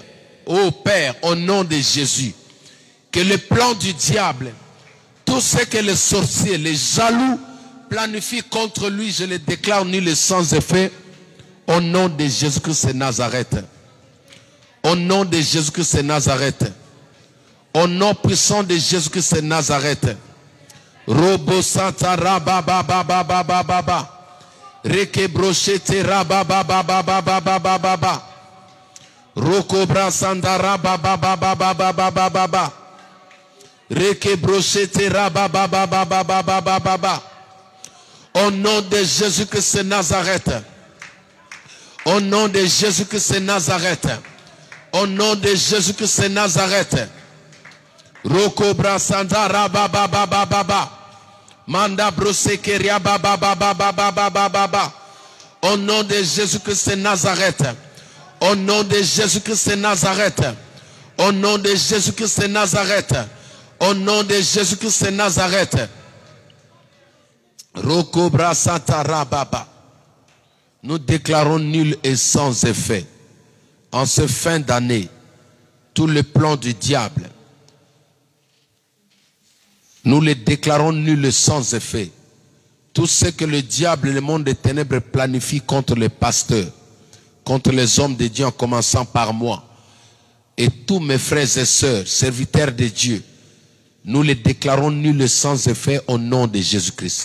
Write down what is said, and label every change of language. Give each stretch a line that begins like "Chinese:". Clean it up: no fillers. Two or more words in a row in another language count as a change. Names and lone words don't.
French: Ô Père, au nom de Jésus, que le plan du diable, tout ce que les sorciers, les jaloux planifient contre lui, je les déclare nul et sans effet. Au nom de Jésus-Christ de Nazareth. Au nom de Jésus-Christ de Nazareth. Au nom puissant de Jésus-Christ de Nazareth. Robo santa rabababababababa. Reke brochete rababababababababa. Roko brasanda rababababababababa. Reke brochete rababababababababa. Au nom de Jésus-Christ de Nazareth. Au nom de Jésus-Christ de Nazareth. Au nom de Jésus-Christ de Nazareth. Roko brasanda rababa baba baba. Manda brosekeria baba baba baba baba baba. Au nom de Jésus-Christ de Nazareth. Au nom de Jésus-Christ de Nazareth. Au nom de Jésus-Christ de Nazareth. Au nom de Jésus-Christ de Nazareth. Roko brasanta rababa. Nous déclarons nul et sans effet. En ce fin d'année, tous les plans du diable, nous les déclarons nuls et sans effet. Tout ce que le diable et le monde des ténèbres planifient contre les pasteurs, contre les hommes de Dieu, en commençant par moi, et tous mes frères et sœurs, serviteurs de Dieu, nous les déclarons nuls et sans effet au nom de Jésus-Christ.